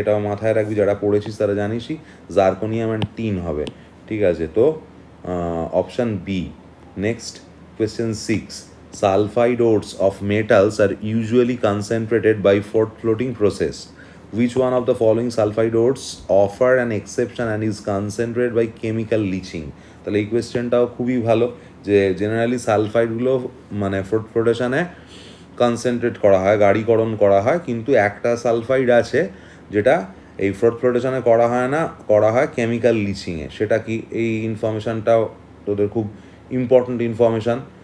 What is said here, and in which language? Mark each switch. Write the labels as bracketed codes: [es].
[bn] এটাও মাথায় রাখবি, যারা পড়েছিস তারা জানিসই, জার্কোনিয়াম অ্যান্ড টিন হবে। ঠিক আছে, তো option B. Next, question 6. [en] Sulfide ores of metals are usually concentrated by floating process. Which one of the following sulfide ores offer an exception and is concentrated by chemical leaching? [bn] তাহলে এই কোয়েশ্চেনটাও খুবই ভালো, যে generally সালফাইডগুলো মানে ফ্লোটেশনে concentrate করা হয়, গাঢ়ীকরণ করা হয়, কিন্তু একটা সালফাইড আছে যেটা এই ফ্লোটেশনে করা হয় না, করা হয় কেমিক্যাল লিচিংয়ে। সেটা কি? এই ইনফরমেশানটাও তোদের খুব ইম্পর্ট্যান্ট ইনফরমেশান।